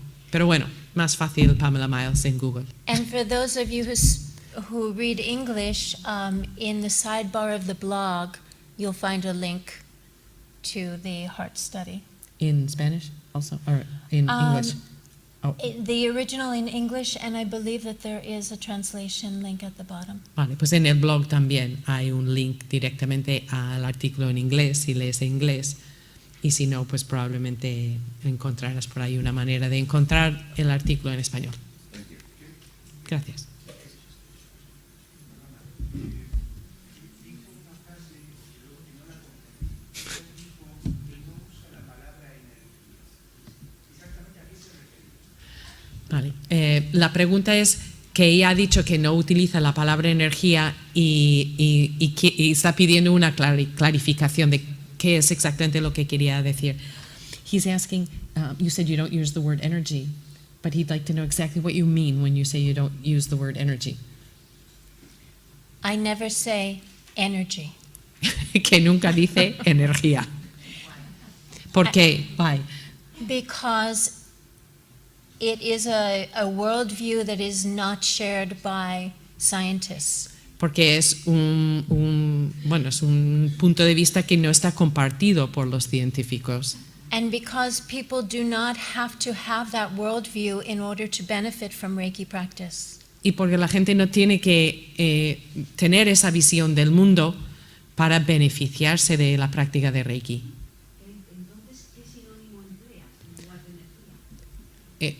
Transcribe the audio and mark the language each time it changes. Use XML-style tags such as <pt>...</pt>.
<es>Pero bueno, más fácil Pamela Miles en Google.</es> <en>And for those of you who read English, in the sidebar of the blog, you'll find a link to the heart study. In Spanish also, or in English? Oh. The original in English, and I believe that there is a translation link at the bottom.</en> <es>Vale, pues en el blog también hay un link directamente al artículo en inglés, si lees en inglés. Y si no, pues probablemente encontrarás por ahí una manera de encontrar el artículo en español. Gracias. Vale. La pregunta es que ella ha dicho que no utiliza la palabra energía y está pidiendo una clarificación de qué es exactamente lo que quería decir.</es> <en>He's asking, you said you don't use the word energy, but he'd like to know exactly what you mean when you say you don't use the word energy. I never say energy.</en> <es>Que nunca dice energía. ¿Por qué?</es> <en>Why? Because it is a worldview that is not shared by scientists.</en> <es>Porque es es un punto de vista que no está compartido por los científicos.</es> <en>And because people do not have to have that worldview in order to benefit from Reiki practice.</en> <es>Y porque la gente no tiene que tener esa visión del mundo para beneficiarse de la práctica de Reiki. Entonces, ¿qué sinónimo emplea en lugar de energía?</es>